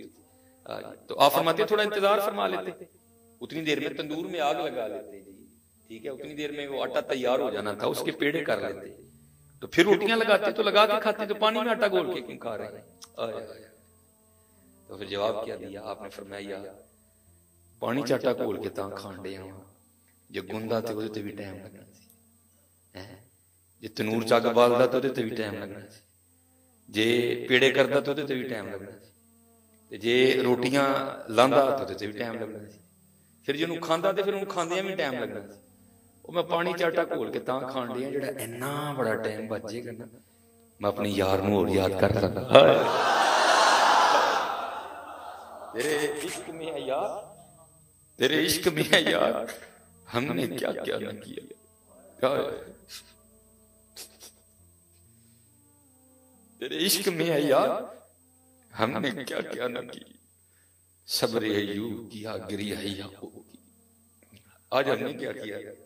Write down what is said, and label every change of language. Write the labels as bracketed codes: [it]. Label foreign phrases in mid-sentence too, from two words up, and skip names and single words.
[ur] تو آپ فرماتے تھوڑا انتظار فرما لیتے، اتنی دیر میں تندور میں آگ لگا لیتے جی. ٹھیک ہے، اتنی دیر میں وہ آٹا تیار ہو جانا تھا، اس کے پیڑے کر لیتے. تو پھر روٹیاں لگاتے تو لگا کے کھاتے. تو پانی میں آٹا گھول کے کیوں کھا رہے ہیں؟ تو پھر جواب کیا دیا آپ نے؟ [pa] فرمایا پانی چاٹا گھول کے تاں کھان دے ہاں جو گوندا تے اودے تے بھی ٹائم لگنا سی، جے تنور چاگ بالدا تے اودے تے بھی ٹائم لگنا سی، جے پیڑے کردا تے اودے تے بھی ٹائم لگنا سی. تے جے روٹیاں لاندا تو تے بھی ٹائم لگنا سی، پھر جنوں کھاندا تے پھر اونوں کھاندیاں بھی ٹائم لگنا سی۔ وہ میں پانی چاٹا گھول کے تاں کھان ڈیا جڑا اینا بڑا ٹائم بچ جے گا نا، میں اپنے یار نوں اور یاد کر سکتا۔ [ur] تیرے عشق میں ہے یار، تیرے عشق میں ہے یار، ہم نے کیا کیا نہ کیا، تیرے عشق میں ہے یار، ہم نے کیا کیا نہ کی، صبر ایوب کیا، گریہ یعقوب کی، آج ہم نے کیا کیا۔